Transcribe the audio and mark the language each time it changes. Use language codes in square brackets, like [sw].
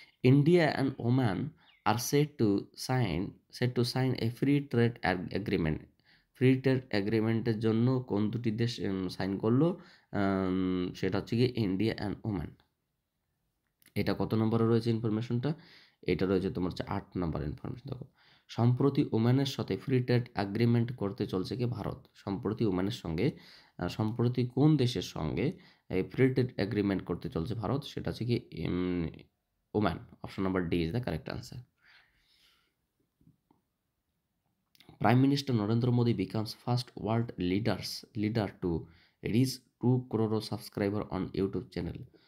[en] India and Oman are set to sign a free trade agreement. [bn] Free trade এগ্রিমেন্টের জন্য কোন দুটি দেশ sign করলো? সেটা হচ্ছে গিয়ে ইন্ডিয়া অ্যান্ড ওমান। এটা কত নম্বরে রয়েছে ইনফরমেশনটা? এটা রয়েছে তোমার হচ্ছে 8 নম্বর ইনফরমেশন। দেখো, সম্প্রতি ওমানের সাথে ফ্রি ট্রেড এগ্রিমেন্ট করতে চলছে কি ভারত। সম্প্রতি ওমানের সঙ্গে সম্প্রতি কোন দেশের সঙ্গে এই ফ্রি ট্রেড এগ্রিমেন্ট করতে চলছে ভারত? সেটা হচ্ছে কি Oman. [en] Option number D is the correct answer. Prime Minister Narendra Modi becomes first world leader to reach 2 crore subscriber on YouTube channel.